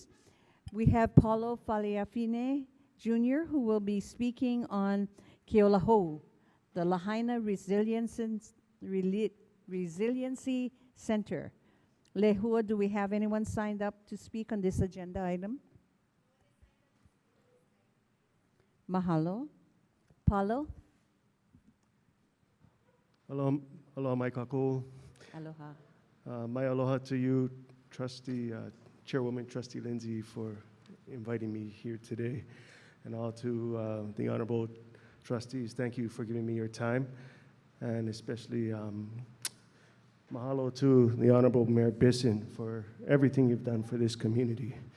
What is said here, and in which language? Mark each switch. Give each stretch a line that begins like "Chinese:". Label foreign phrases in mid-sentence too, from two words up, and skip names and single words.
English: We have Paulo Faleafine Jr., who will be speaking on Keolahou, the Lahaina Resiliency Center. Lehua, do we have anyone signed up to speak on this agenda item? Mahalo. Paulo? Hello,
Hawaiian: aloha mai kako.
English: Aloha. My aloha to you, Trustee, Chairwoman Trustee Lindsay, for inviting me here today. And all to the honorable trustees, thank you for giving me your time. And especially mahalo to the Honorable Mayor Bisson for everything you've done for this community.